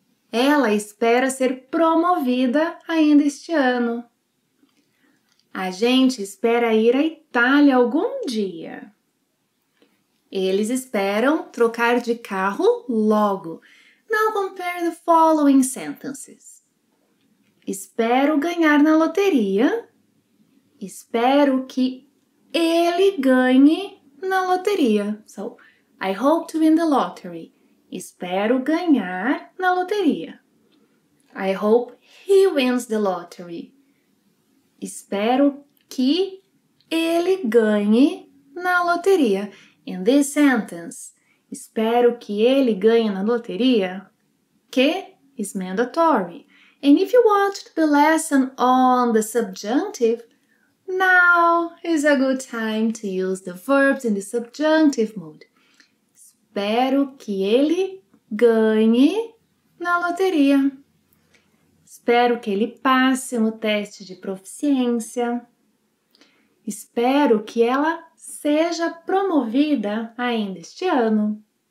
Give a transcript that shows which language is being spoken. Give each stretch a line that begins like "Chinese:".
Portuguese: Ela espera ser promovida ainda este ano. A gente espera ir à Itália algum dia. Eles esperam trocar de carro logo.
English: Now compare the following sentences.
Portuguese: Espero ganhar na loteria. Espero que ele ganhe na loteria.
English: So, I hope to win the lottery.
Portuguese: Espero ganhar na loteria.
English: I hope he wins the lottery.
Portuguese: Espero que ele ganhe na loteria.
English: In this sentence,
Portuguese: espero que ele ganhe na loteria,
English: que is mandatory. And if you watched the lesson on the subjunctive, now is a good time to use the verbs in the subjunctive mood.
Portuguese: espero que ele ganhe na loteria. Espero que ele passe no teste de proficiência. Espero que ela seja promovida ainda este ano.